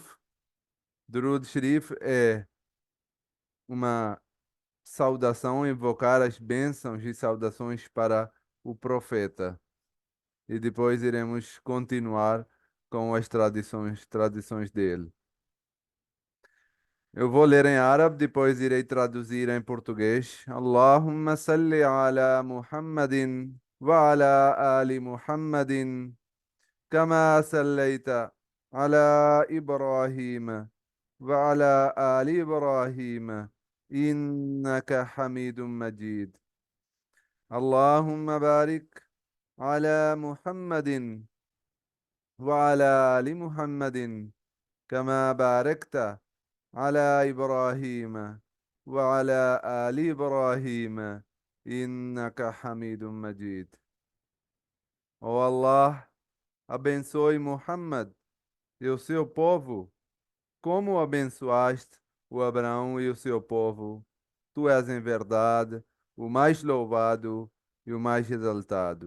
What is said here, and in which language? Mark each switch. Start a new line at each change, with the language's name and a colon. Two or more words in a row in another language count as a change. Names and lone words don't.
Portuguese: Durud Sharif é uma saudação, invocar as bênçãos e saudações para o profeta. E depois iremos continuar com as tradições dele. Eu vou ler em árabe, depois irei traduzir em português.
Arabic: اللهم صل على محمد وعلى آل محمد كما صليت على إبراهيم وعلى آل إبراهيم إنك حميد مجيد. اللهم بارك على محمد وعلى آل محمد كما باركت على إبراهيم وعلى آل إبراهيم إنك حميد مجيد.
Portuguese: Ó Allah, abençoe Muhammad e o seu povo, como abençoaste o Abraão e o seu povo. Tu és em verdade o mais louvado e o mais exaltado.